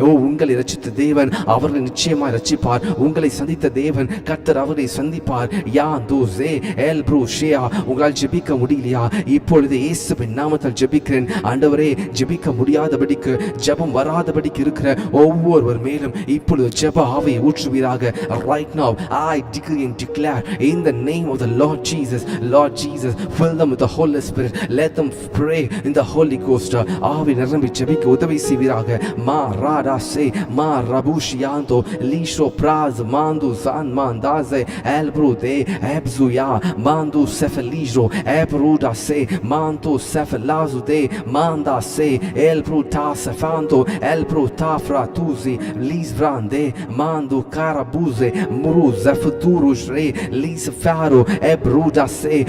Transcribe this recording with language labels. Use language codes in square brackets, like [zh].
[ta] உங்களை ரட்சித்த தேவன் அவர்களை நிச்சயமாய் ரட்சிப்பார். உங்களை சந்தித்த தேவன் கர்த்தர் அவரை சந்திப்பார். யாந்துசே எல்ப்ரூஷியா. உங்களால் ஜெபிக்க முடியலையா? இப்பொழுது இயேசுவின் நாமத்தால் ஜெபிக்கிறேன். ஆண்டவரே, ஜெபிக்க முடியாதபடிக்கு ஜெபம் வராதபடிக்கு இருக்கிற ஒவ்வொருவர் மேலும் இப்பொழுது ஜெப ஆவியை ஊற்றுவீராக. [en] Right now I decree and declare in the name of the Lord Jesus, fill them with the Holy Spirit. Let them pray in the Holy Ghost. [ta] ஆவி நிரம்பி ஜெபிக்க உதவி செய்வீராக. மா ராடா சே மா ரபுஷியாந்தோ லீஷோ பிராஸ் மாந்து சான் மாந்தாசே எல்ப்ரூதே எப்சுயா மாந்து செஃபலிஜோ எப்ரூடா சே மாந்து செஃபலாசுதே மாந்தா சே எல்ப்ரூடா செஃபாந்தோ எல்ப்ரூடா ஃப்ராத்துசி லீஸ்வ்ராந்தே மாந்து காரபூசே முரு ஜெஃபுதுருஷ்ரே லீஸ்ஃபாரோ எப்ரூடா சே.